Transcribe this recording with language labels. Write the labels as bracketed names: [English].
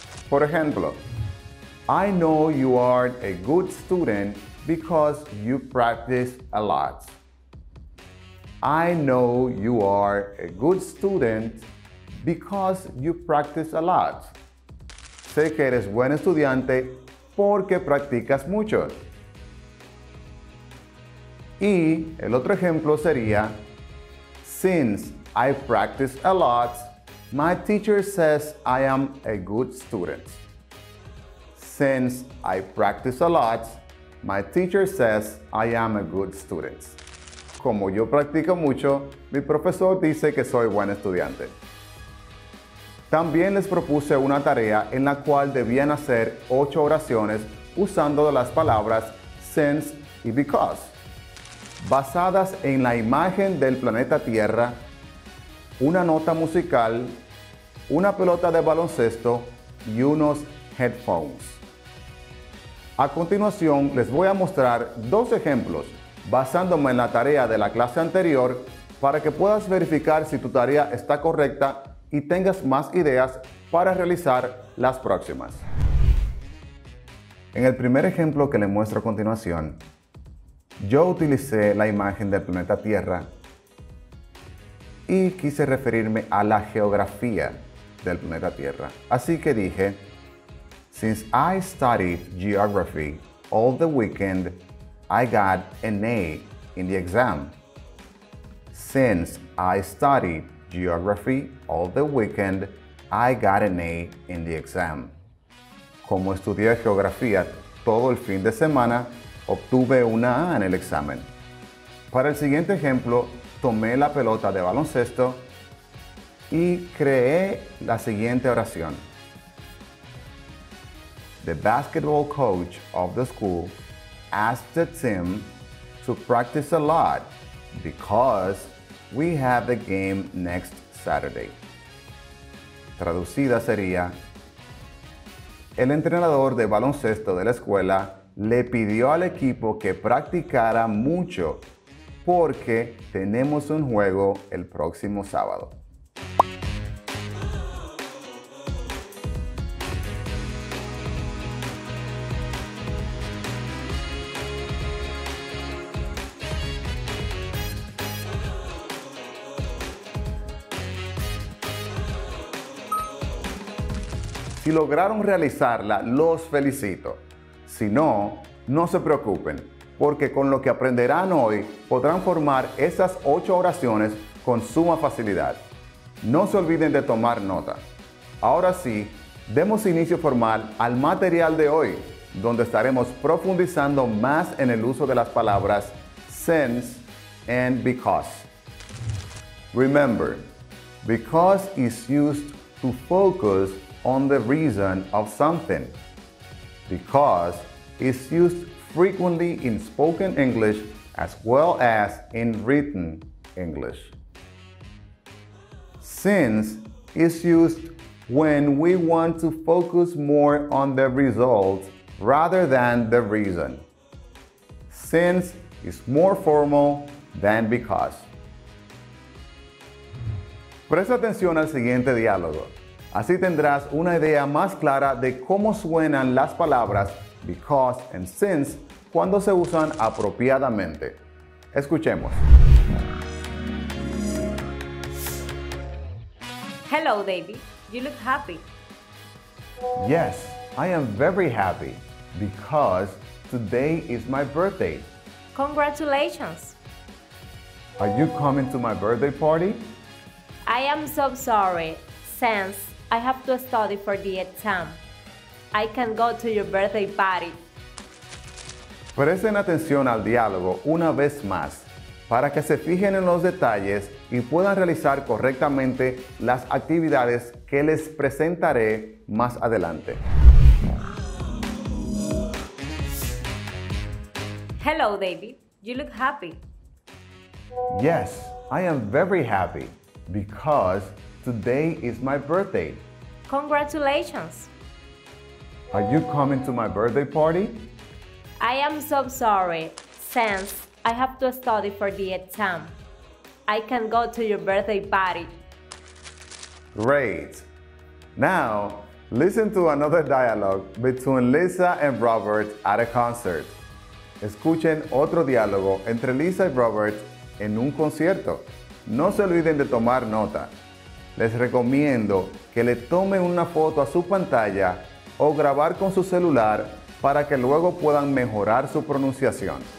[Spanish] Por ejemplo, [English] I know you are a good student because you practice a lot. I know you are a good student because you practice a lot. [Spanish] Sé que eres buen estudiante porque practicas mucho. Y el otro ejemplo sería, [English] since I practice a lot, my teacher says I am a good student. Since I practice a lot, my teacher says I am a good student. [Spanish] Como yo practico mucho, mi profesor dice que soy buen estudiante. También les propuse una tarea en la cual debían hacer 8 oraciones usando las palabras since y because, basadas en la imagen del planeta Tierra, una nota musical, una pelota de baloncesto y unos headphones. A continuación les voy a mostrar 2 ejemplos basándome en la tarea de la clase anterior para que puedas verificar si tu tarea está correcta y tengas más ideas para realizar las próximas. En el primer ejemplo que les muestro a continuación, yo utilicé la imagen del planeta Tierra y quise referirme a la geografía del planeta Tierra. Así que dije, [English] since I studied geography all the weekend, I got an A in the exam. Since I studied geography all the weekend, I got an A in the exam. [Spanish] Como estudié geografía todo el fin de semana, obtuve una A en el examen. Para el siguiente ejemplo, tomé la pelota de baloncesto y creé la siguiente oración. [English] The basketball coach of the school asked the team to practice a lot because we have the game next Saturday. [Spanish] Traducida sería: el entrenador de baloncesto de la escuela le pidió al equipo que practicara mucho porque tenemos un juego el próximo sábado. Si lograron realizarla, los felicito. Si no, no se preocupen, porque con lo que aprenderán hoy podrán formar esas 8 oraciones con suma facilidad. No se olviden de tomar nota. Ahora sí, demos inicio formal al material de hoy, donde estaremos profundizando más en el uso de las palabras [English] since and because. Remember, because is used to focus on the reason of something. Because is used frequently in spoken English as well as in written English. Since is used when we want to focus more on the result rather than the reason. Since is more formal than because. [Spanish] Presta atención al siguiente diálogo. Así tendrás una idea más clara de cómo suenan las palabras [English] because and since [Spanish] cuando se usan apropiadamente. Escuchemos. [English] Hello, David. You look happy. Yes, I am very happy because today is my birthday. Congratulations. Are you coming to my birthday party? I am so sorry, since I have to study for the exam. I can go to your birthday party. [Spanish] Presten atención al diálogo una vez más para que se fijen en los detalles y puedan realizar correctamente las actividades que les presentaré más adelante. [English] Hello, David. You look happy. Yes, I am very happy because today is my birthday. Congratulations. Are you coming to my birthday party? I am so sorry, since I have to study for the exam. I can go to your birthday party. Great. Now, listen to another dialogue between Lisa and Robert at a concert. [Spanish] Escuchen otro diálogo entre Lisa y Robert en un concierto. No se olviden de tomar nota. Les recomiendo que le tomen una foto a su pantalla o grabar con su celular para que luego puedan mejorar su pronunciación.